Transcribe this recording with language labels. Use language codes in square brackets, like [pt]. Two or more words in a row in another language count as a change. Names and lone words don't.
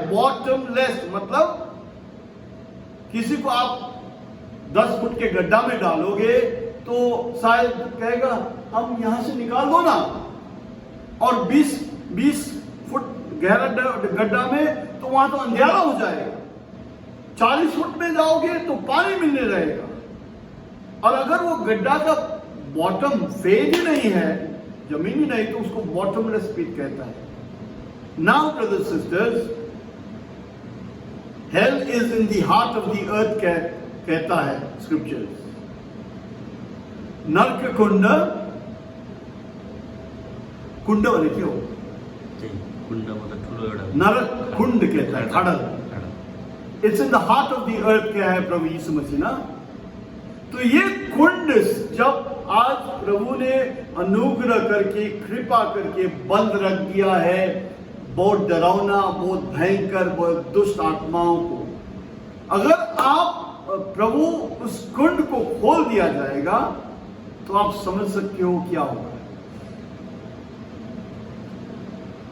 [hi] बॉटमलेस मतलब किसी को आप 10 फुट के गड्ढा में डालोगे तो शायद कहेगा हम यहां से निकाल दो ना, और 20 फुट गहरा गड्ढा में तो वहां तो अंधेरा हो जाएगा। 40 फुट में जाओगे तो पानी मिलने रहेगा। और अगर वो गड्ढा का [en] bottom face [hi] ही नहीं है, जमीन ही नहीं, तो उसको [en] bottomless pit [hi] कहता है। [en] Now brothers sisters, hell is in the heart of the earth [hi] कहता है [en] स्क्रिप्चर्स। [hi] नरक कुंड, कुंड वाले क्यों? [ne] कुंड मतलब ठुलो एउटा [hi] नरक कुंड कहता है, खड़ल। [en] It's in the heart of the earth [hi] क्या है प्रभु यीशु मसीह ना। तो ये कुंड जब आज प्रभु ने अनुग्रह करके, कृपा करके बंद रख दिया है, बहुत डरावना, बहुत भयंकर, बहुत दुष्ट आत्माओं को, अगर आप प्रभु उस कुंड को खोल दिया जाएगा तो आप समझ सकते हो क्या होगा।